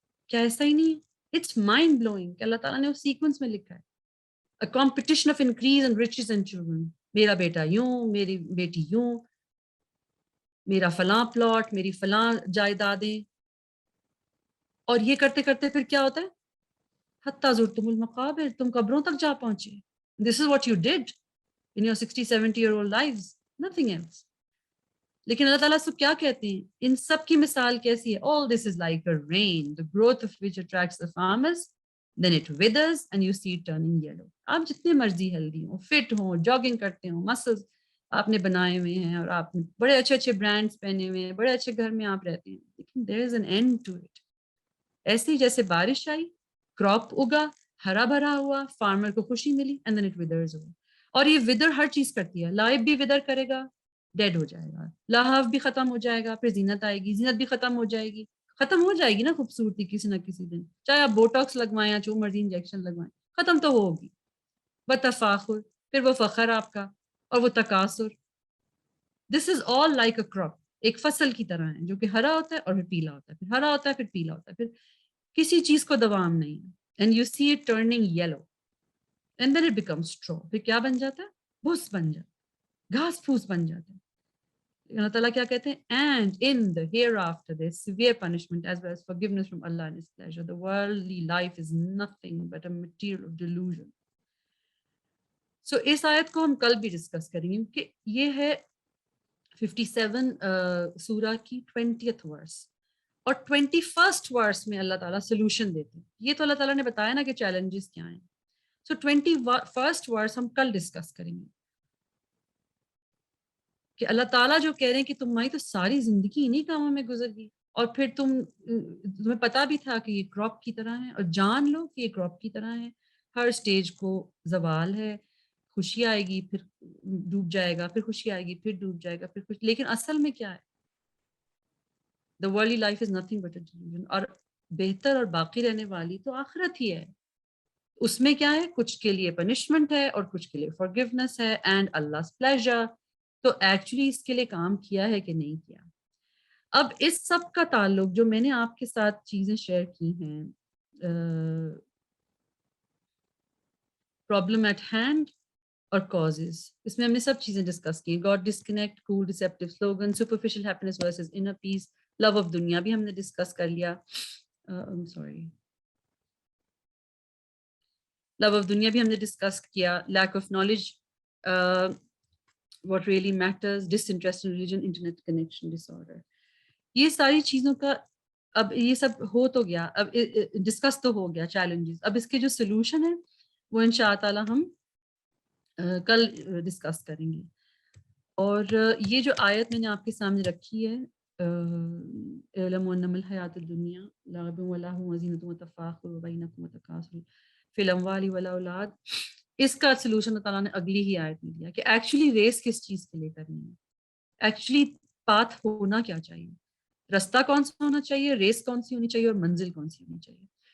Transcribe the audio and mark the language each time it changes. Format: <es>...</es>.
<ur>کیا ایسا ہی نہیں ہے؟</ur> <en>it's mind blowing</en> <ur>کہ اللہ تعالیٰ نے اس سیکوینس میں لکھا ہے,</ur> <en>a competition of increase and riches and children.</en> <ur>میرا بیٹا یوں, میری بیٹی یوں, میرا فلاں پلاٹ, میری فلاں جائیدادیں. اور یہ کرتے کرتے پھر کیا ہوتا ہے,</ur> <ar>حتیٰ زرتم المقابر,</ar> <ur>تم قبروں تک جا پہنچے.</ur> <en>This is what you did in your 60-70-year-old lives, nothing else.</en> <ur>لیکن اللہ تعالیٰ سب کیا کہتے ہیں, ان سب کی مثال کیسی ہے,</ur> <en>all this is like a rain, the growth of which attracts the farmers, then it withers and you see it turning yellow.</en> <ur>آپ جتنے مرضی ہیلدی ہوں, فٹ ہوں, جاگنگ کرتے ہوں, مسلز آپ نے بنائے ہوئے ہیں, اور آپ نے بڑے اچھے اچھے برانڈز پہنے ہوئے ہیں, بڑے اچھے گھر میں آپ رہتے ہیں, لیکن</ur> <en>there is an end to it.</en> <ur>ایسے ہی جیسے بارش آئی, کراپ اگا, ہرا بھرا ہوا, فارمر کو خوشی ملی,</ur> <en>and then it withers away.</en> <ur>اور یہ ودر ہر چیز کرتی ہے, لائف بھی ودر کرے گا, ڈیڈ ہو جائے گا, لاہو بھی ختم ہو جائے گا, پھر زینت آئے گی, زینت بھی ختم ہو جائے گی, ختم ہو جائے گی نا خوبصورتی کسی نہ کسی دن, چاہے آپ بوٹاکس لگوائیں یا جو مرضی انجیکشن لگوائیں, ختم تو ہوگی. وتفاخر, پھر وہ فخر آپ کا, اور وہ تکاثر.</ur> <en>this is all like a crop,</en> <ur>ایک فصل کی طرح ہے جو کہ ہرا ہوتا ہے اور پھر پیلا ہوتا ہے, پھر ہرا ہوتا ہے پھر پیلا ہوتا ہے, پھر کسی چیز کو دوام نہیں ہے.</ur> <en>And you see it turning yellow and then it becomes straw.</en> <ur>پھر کیا بن جاتا ہے, بھس بن جاتا ہے, گھاس پھوس بن جاتا ہے. اللہ تعالیٰ کیا کہتے ہیں,</ur> <en>and in the hereafter there is severe punishment as well as forgiveness from Allah and His pleasure. The worldly life is nothing but a material of delusion.</en> <ur>So اس آیت کو ہم کل بھی ڈسکس کریں گے کہ یہ ہے 57 سورہ کی 20th ورس, اور 21st ورس میں اللہ تعالیٰ سولوشن دیتے ہیں. یہ تو اللہ تعالیٰ نے بتایا نا کہ چیلنجز کیا ہیں. سو 21st ورس ہم کل ڈسکس کریں گے کہ اللہ تعالیٰ جو کہہ رہے ہیں کہ تمہاری تو ساری زندگی انہی کاموں میں گزر گئی, اور پھر تمہیں پتا بھی تھا کہ یہ کراپ کی طرح ہے, اور جان لو کہ یہ کراپ کی طرح ہے, ہر سٹیج کو زوال ہے, خوشی آئے گی پھر ڈوب جائے گا, پھر خوشی آئے گی پھر ڈوب جائے گا, پھر خوشی. لیکن اصل میں کیا ہے,</ur> <en>the worldly life is nothing but a delusion.</en> <ur>اور بہتر اور باقی رہنے والی تو آخرت ہی ہے. اس میں کیا ہے, کچھ کے لیے پنشمنٹ ہے اور کچھ کے لیے forgiveness ہے</ur> <en>and Allah's pleasure.</en> <ur>تو ایکچولی اس کے لیے کام کیا ہے کہ نہیں کیا. اب اس سب کا تعلق جو میں نے آپ کے ساتھ چیزیں شیئر کی ہیں,</ur> <en>problem at hand</en> <ur>اور کازز, اس میں ہم نے سب چیزیں ڈسکس کی.</ur> <en>God disconnect, cool deceptive slogan, superficial happiness versus inner peace, love of دنیا</en> <ur>بھی ہم نے ڈسکس کر لیا. لو آف دنیا بھی ہم نے ڈسکس کیا. Lack of knowledge,</ur> <en>what really matters, disinterest in religion, internet connection disorder.</en> <ur>یہ ساری چیزوں کا اب یہ سب ہو تو گیا, اب ڈسکس تو ہو گیا چیلنجز. اب اس کے جو سلوشن ہے وہ ان شاء تعالیٰ ہم کل ڈسکس کریں گے. اور یہ جو آیت میں نے آپ کے سامنے رکھی ہے,</ur> <ar>اعلموا انما الحیات الدنیا لعب ولہو وزینۃ وتفاخر بینکم وتکاثر فی الاموال والاولاد,</ar> <ur>اس کا سلوشن اللہ تعالیٰ نے اگلی ہی آیت میں دیا کہ ایکچولی ریس کس چیز کے لیے کرنی ہے, ایکچولی پاتھ ہونا کیا چاہیے, رستہ کون سا ہونا چاہیے, ریس کون سی ہونی چاہیے, اور منزل کون سی ہونی چاہیے.</ur>